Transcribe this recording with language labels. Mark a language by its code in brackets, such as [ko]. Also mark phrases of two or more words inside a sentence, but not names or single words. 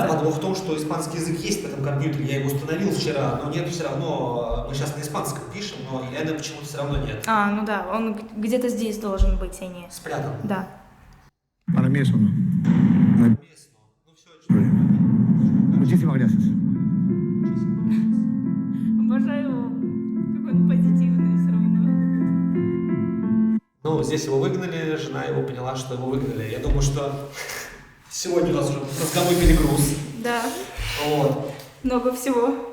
[ru] Да, подвох в том, что испанский язык есть в этом компьютере, я его установил вчера, но нет все равно, мы сейчас на испанском пишем, но N почему-то все равно нет. А, ну да, он где-то здесь должен быть эни. Спрятан. Да. [es] Para mí eso no. No hay [ru] Ну все, [es] problema. Muchísimas gracias. [ru] Обожаю его. Какой он позитивный все равно. Ну, здесь его выгнали, жена его поняла, что его выгнали. Я думаю, что сегодня у нас уже мозговой перегруз. Да, Вот. много всего.